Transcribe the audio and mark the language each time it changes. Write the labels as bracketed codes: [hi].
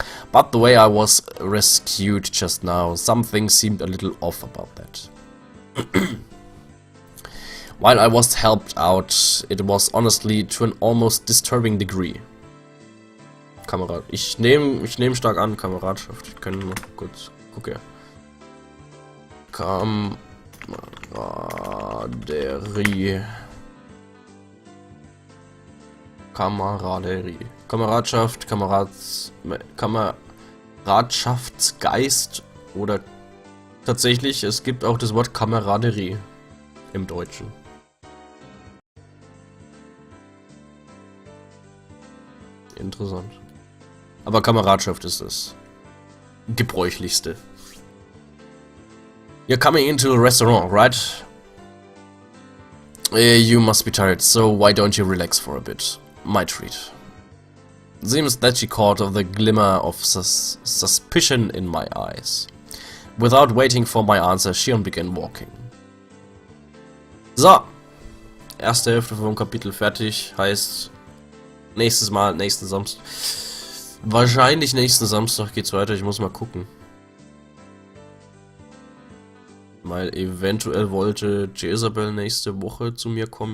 [en] But the way I was rescued just now, something seemed a little off about that. While I was helped out, it was honestly to an almost disturbing degree. [de] Kamerad. Ich nehm stark an, Kameradschaft. Ich kann noch kurz gucken. Kameraderie. Kameradschaft, Kameradschaftsgeist oder tatsächlich, es gibt auch das Wort Kameraderie im Deutschen. Interessant. Aber Kameradschaft ist das gebräuchlichste. [en] You're coming into a restaurant, right? You must be tired, so why don't you relax for a bit? My treat. Seems that she caught the glimmer of suspicion in my eyes. Without waiting for my answer, Shion began walking. So. [de] Erste Hälfte vom Kapitel fertig. Heißt, nächsten Samstag. Wahrscheinlich nächsten Samstag geht's weiter. Ich muss mal gucken. Weil eventuell wollte Jezebel nächste Woche zu mir kommen.